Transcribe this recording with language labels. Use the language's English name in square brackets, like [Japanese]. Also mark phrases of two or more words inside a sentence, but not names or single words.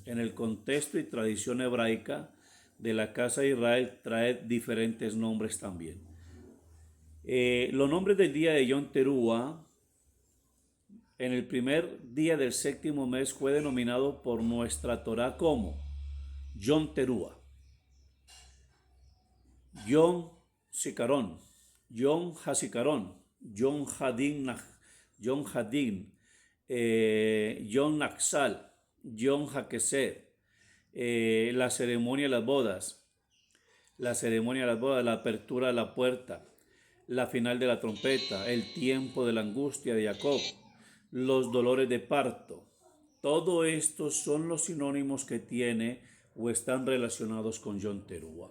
[Spanish] En el contexto y tradición hebraica de la casa de Israel trae diferentes nombres también. Los nombres del día de Yom Teruah en el primer día del séptimo mes fue denominado por nuestra Torah como Yom Teruah, Yom Zikaron, Yom Hazikaron, Yom Hadin, Yom Hadin, Yom Naxal, Yom Hakesed, la ceremonia de las bodas, la apertura de la puerta, la final de la trompeta, el tiempo de la angustia de Jacob, los dolores de parto. Todo esto son los sinónimos que tiene o están relacionados con Yom Teruah.